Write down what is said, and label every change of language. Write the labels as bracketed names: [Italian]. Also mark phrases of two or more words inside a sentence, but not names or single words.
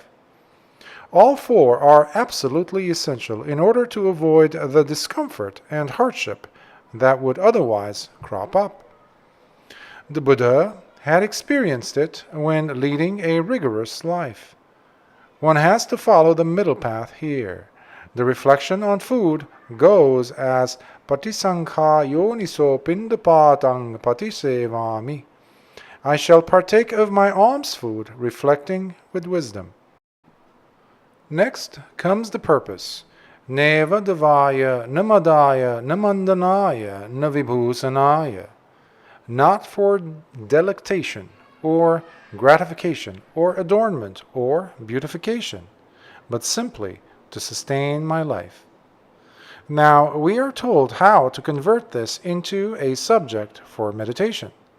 [English] All four are absolutely essential in order to avoid the discomfort and hardship that would otherwise crop up. The Buddha had experienced it when leading a rigorous life. One has to follow the middle path here. The reflection on food goes as [Pali] Patisankha yoniso pindapatang patisevami. [English] I shall partake of my alms food, reflecting with wisdom. Next comes the purpose. [Pali] Neva devaya, namadaya, namandanaya, navibhusanaya. [English] Not for delectation, or gratification, or adornment, or beautification, but simply to sustain my life. Now we are told how to convert this into a subject for meditation.